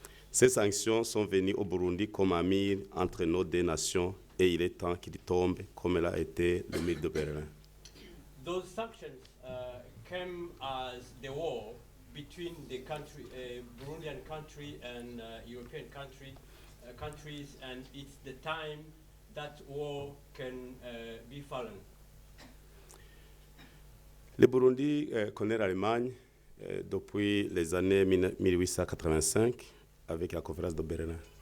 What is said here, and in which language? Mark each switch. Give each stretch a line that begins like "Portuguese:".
French: Ces sanctions sont venues au Burundi comme un mur entre nos deux nations et il est temps qu'il tombe comme l'a été le mur de Berlin.
English: Those sanctions came as the war between the country, Burundian country and European countries, and it's the time that war can be fallen.
French: Le Burundi connaît l'Allemagne depuis les années 1885 avec la conférence de Berlin.